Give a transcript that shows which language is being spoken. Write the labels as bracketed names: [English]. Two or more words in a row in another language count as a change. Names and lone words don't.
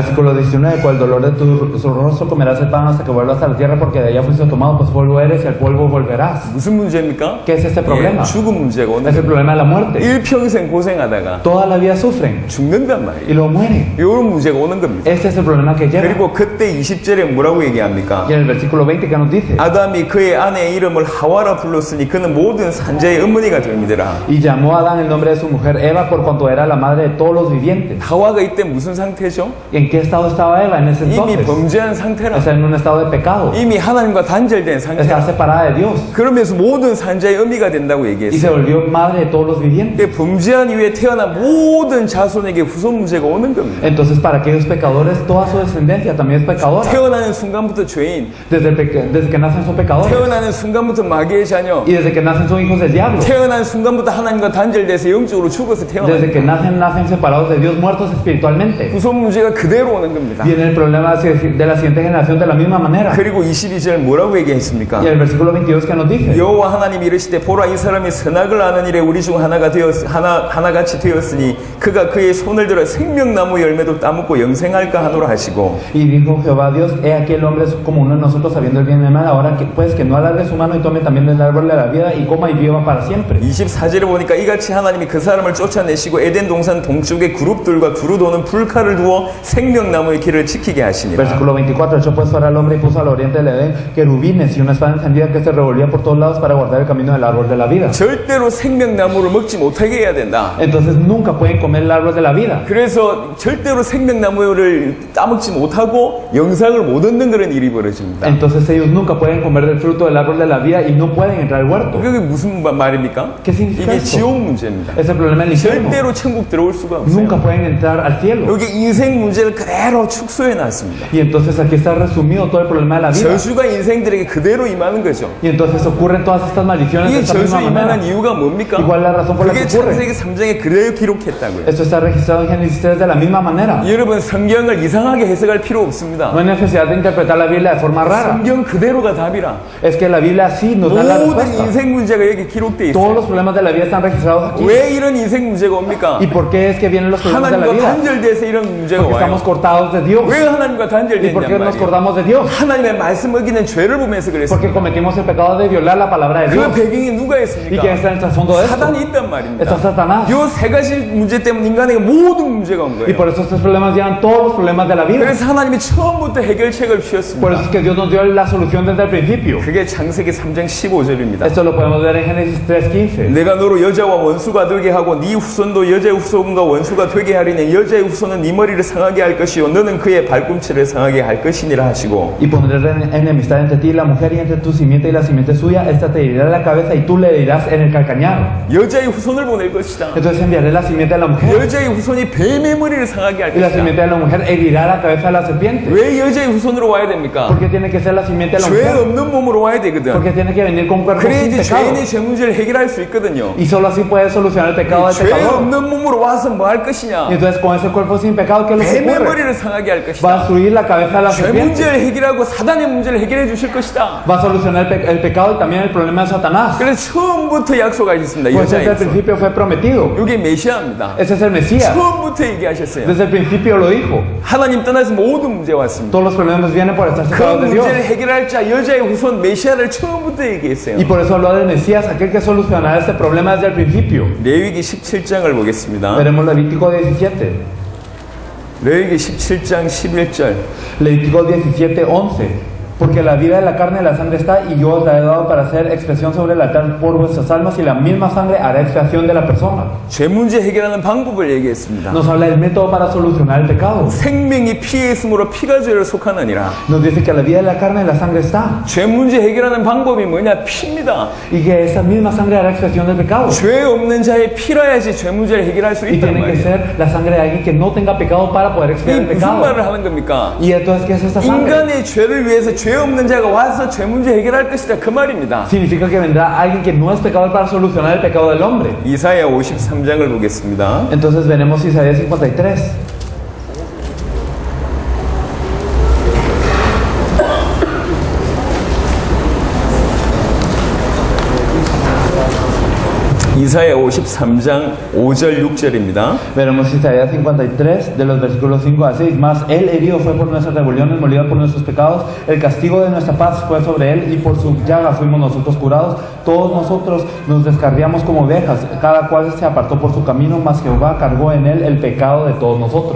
[Spanish] Versículo 19, con el dolor de tu rostro comerás el pan hasta que vuelvas a la tierra porque de allá fuiste tomado, pues polvo eres y al polvo volverás. [Korean] 무슨 문제입니까? [Spanish] ¿Qué es este problema? [Korean] 예, 죽음 문제가 오는 [Spanish] Es el [Korean] 거예요. [Spanish] problema de la muerte. [Korean] 일평생 고생하다가 [Spanish] Toda la vida sufren [Korean] 죽는단 [Spanish] y [Korean] 말이에요. [Spanish] luego mueren. [Korean] 이런 문제가 오는 겁니다. [Spanish] Este es el problema que lleva. [Korean] 그리고 그때 20절에 뭐라고 얘기합니까? [Spanish] Y en el versículo 20 que nos dice, [Korean] 아담이 그의 아내의 이름을 하와라 불렀으니 그는 모든 산자의 어머니가 됩니다라. [Spanish] y llamó a Adán el nombre de su mujer Eva por cuanto era la madre de todos los vivientes. [Korean] 하와가 이때 무슨 상태죠? [Spanish] ¿Y en qué estado estaba Eva en ese [Korean] 이미 [Spanish] entonces? [Korean] 범죄한 상태라. [Spanish] Está en un estado de pecado. [Korean] 이미 하나님과 단절된 [Spanish] Está [Korean] 상태라. [Spanish] separada de Dios [Korean] 그러면서 모든 산자의 어미가 된다고 [Spanish] y se [Korean] 얘기했어요. [Spanish] volvió madre de todos los vivientes. [Korean] 근데 범죄한 이후에 태어난 모든 자손에게 후손 문제가 오는 겁니다. [Spanish] Entonces para aquellos pecadores toda su descendencia también es pecadora. [Korean] 태어나는 순간부터 죄인, [Spanish] Desde que nacen son pecadores. [Korean] 태어나는 순간부터 마귀의 자녀, [Spanish] Y desde que nacen son hijos del diablo. [Korean] 태어난 순간부터 하나님과 단절돼서 영적으로 죽어서 태어나는 [Spanish] Desde que nacen separados de Dios, muertos espiritualmente. [Korean] 후손 문제가 그대로 오는 겁니다. [Spanish] Viene el problema de la siguiente generación de la misma manera. [Korean] 그리고 22절 뭐라고 얘기했습니까? [Spanish] Y el versículo 22 que nos dice, [Korean] 여호와 하나님이 이르시되 보라 이 사람이 선악을 아는 일에 우리 중 하나같이 되었으니 그가 그의 손을 들어 생명나무 열매도 따먹고 영생할까 하노라 하시고 [Spanish] y dijo Jehová Dios, he aquí el hombre es como uno de nosotros sabiendo el bien y el mal, ahora que pues que no alargue su mano y tome también del árbol de la vida y coma y viva para siempre. [Korean] 24절에 보니까 이같이 하나님이 그 사람을 쫓아내시고 에덴 동산 동쪽에 그룹들과 두루 도는 불칼을 두어 생명나무 생명나무의 길을 지키게 하시니라. [Spanish] Versículo 24, echó pues fuera al hombre y puso al oriente del Edén querubines y una espada encendida que se revolvía por todos lados para guardar el camino del árbol de la vida. [Korean] 절대로 생명나무를 먹지 못하게 해야 된다. [Spanish] Entonces nunca pueden comer el árbol de la vida. [Korean] 그래서 절대로 생명나무를 따먹지 못하고 영상을 못 얻는 그런 일이 벌어집니다. [Spanish] Entonces ellos nunca pueden comer del fruto del árbol de la vida y no pueden entrar al huerto. [Korean] 그게 무슨 말입니까? [Spanish] ¿Qué significa [Korean] 이게 [Spanish] esto? [Korean] 지옥 문제입니다. [Spanish] Es el problema del infierno. [Korean] 절대로 천국 들어올 수가 없어요. [Spanish] Nunca pueden entrar al cielo. [Korean] 여기 인생 문제를 그대로 축소해 놨습니다. [Spanish] Y entonces aquí está resumido todo el problema de la vida. [Korean] 저주가 인생들에게 그대로 임하는 거죠. [Spanish] Y entonces ocurren todas estas maldiciones de [Korean] 이게 [Spanish] esta [Korean] 저주 [Spanish] misma manera. [Korean] 임하는 이유가 뭡니까? [Spanish] Igual la razón por la que [Korean] 그게 [Spanish] ocurre. [Korean] 창세기 3장에 그대로 기록했다고요. [Spanish] Esto está registrado en Génesis 3 de la misma manera. [Korean] 여러분 성경을 이상하게 해석할 필요 없습니다. [Spanish] No hay necesidad de interpretar la Biblia de forma rara. [Korean] 성경 그대로가 답이라. [Spanish] Es que la Biblia sí nos da la [Korean] 모든 [Spanish] respuesta. [Korean] 인생 문제가 여기 기록돼 [Spanish] Todos [Korean] 있어요. [Spanish] los problemas de la vida están registrados aquí. [Korean] 왜 이런 인생 문제가 옵니까? [Spanish] ¿Y por qué es que vienen los problemas de la [Korean] 하나님과 [Spanish] vida? [Korean] 단절돼서 이런 문제가 [Spanish] Porque estamos [Korean] 와요. [Spanish] cortados de Dios. [Korean] 왜 하나님과 [Spanish] ¿Y por qué [Korean] 단절됐냔 [Spanish] nos [Korean] 말이에요. [Spanish] cortamos de Dios? [Korean] 하나님의 말씀 어기는 죄를 보면서 [Spanish] Porque [Korean] 그랬습니다. [Spanish] cometimos el pecado de violar la palabra de [Korean] 그 [Spanish] Dios. [Korean] 배경이 누가 [Spanish] ¿Y [Korean] 있습니까? [Spanish] quién está en el trasfondo de esto? [Korean] 사단이 있단 말입니다. [Spanish] Está Satanás. [Korean] 요 세 가지 문제 때문에 인간에게 모든 문제가 온 [Spanish] Y [Korean] 거예요. [Spanish] por eso estos problemas llevan todos los problemas de la vida. [Korean] 그래서 하나님이 처음부터 해결책을 [Spanish] Por [Korean] 주셨습니다. [Spanish] eso es que Dios nos dio la solución desde el principio. [Korean] 그게 창세기 3장 15절입니다. [Spanish] Esto lo podemos ver en Génesis 3:15. [Korean] 내가 너로 여자와 원수가 되게 하고 네 후손도 여자의 후손과 원수가 되게 하리니 여자의 후손은 네 머리를 상하게 할 것이요 너는 그의 발꿈치를 상하게 할 것이니라 하시고 [Spanish] Y pondré enemistad entre ti y la mujer y entre tu simiente y la simiente suya. Esta te herirá la cabeza y tú le herirás en el calcañar. [Korean] 여자의 후손을 보낼 것이다. [Spanish] Entonces enviaré la simiente de la mujer [Korean] 여자의 후손이 뱀의 머리를 상하게 할 [Spanish] y la [Korean] 것이다. [Spanish] simiente de la mujer herirá la cabeza de la serpiente. [Korean] 왜 여자의 후손으로 와야 됩니까? [Spanish] ¿Por qué tiene que ser la simiente de la [Korean] 죄 [Spanish] mujer? [Korean] 없는 몸으로 와야 되거든. [Spanish] Porque tiene que venir con cuerpo sin [Korean] 그래야지 [Spanish] pecado. [Korean] 죄인의 죄 문제를 해결할 수 있거든요. [Spanish] Y solo así puede solucionar el pecado del [Korean] 죄 [Spanish] pecador. [Korean] 없는 몸으로 와서 뭐 할 [Spanish] Y [Korean] 것이냐? [Spanish] entonces con ese cuerpo sin pecado, ¿qué es lo que [Korean] 뱀의 [Spanish] ocurre? [Korean] 머리를 상하게 할 [Spanish] Va a [Korean] 것이다. [Spanish] destruir la cabeza de la [Korean] 죄 [Spanish] serpiente. [Korean] 문제를 해결하고 사단의 문제를 해결해 주실 것이다. [Spanish] Va a solucionar el pecado y también el problema de Satanás. [Korean] 그래서 처음부터 약속하셨습니다. [Spanish] Pues desde el [Korean] 여자의 [Spanish] principio fue prometido. [Korean] 이게 메시아입니다. [Spanish] Ese es el Mesías. [Korean] 처음부터 얘기하셨어요. [Spanish] Desde el principio lo dijo. [Korean] 하나님 떠나서 모든 문제 왔습니다. [Spanish] Todos los problemas vienen por estar [Korean] 그 [Spanish] separados de Dios. [Korean] 문제를 해결할 자 여자의 후손 메시아를 처음부터 얘기했어요. [Spanish] Y por eso habló del Mesías, aquel que solucionará este problema desde el principio. [Korean] 레위기 17장을 보겠습니다. [Spanish] Veremos Levítico 17. [Korean] 레위기 17장 11절. [Spanish] Levítico 17:11. Porque la vida de la carne y la sangre está, y yo os la he dado para hacer expiación sobre el altar por vuestras almas, y la misma sangre hará expiación de la persona. [Korean] 죄 문제 해결하는 방법을 얘기했습니다. [Spanish] Nos habla del método para solucionar el pecado. [Korean] 생명이 피에 있으므로 피가 죄를 속하느니라. [Spanish] Nos dice que la vida de la carne y la sangre está, [Korean] 죄 문제 해결하는 방법이 뭐냐? 피입니다. [Spanish] y que esa misma sangre hará expiación del pecado. [Korean] 죄 없는 자의 피라야지 죄 문제를 해결할 수 [Spanish] Y [Korean] 있단 [Spanish] tiene que [Korean] 말이에요. [Spanish] ser la sangre de alguien que no tenga pecado para poder [Korean] 이 [Spanish] expiar el [Korean] 무슨 [Spanish] pecado. [Korean] 말을 하는 겁니까? [Spanish] Y entonces, ¿qué es esta sangre? [Korean] 인간의 죄를 위해서 죄 없는 자가 와서 죄 문제 해결할 것이다 그 말입니다. [Spanish] Significa que vendrá alguien que no es pecador para solucionar el pecado del hombre. [Korean] 이사야 53장을 보겠습니다. [Spanish] Entonces veremos Isaías 53. [Korean] 이사야 53장 5절 6절입니다. [Spanish] Veremos Isaías 53 de los versículos 5 a 6. Mas él herido fue por nuestras rebeliones, molido por nuestros pecados. El castigo de nuestra paz fue sobre él, y por su llaga fuimos nosotros curados. Todos nosotros nos descarriamos como ovejas, cada cual se apartó por su camino, mas Jehová cargó en él el pecado de todos nosotros.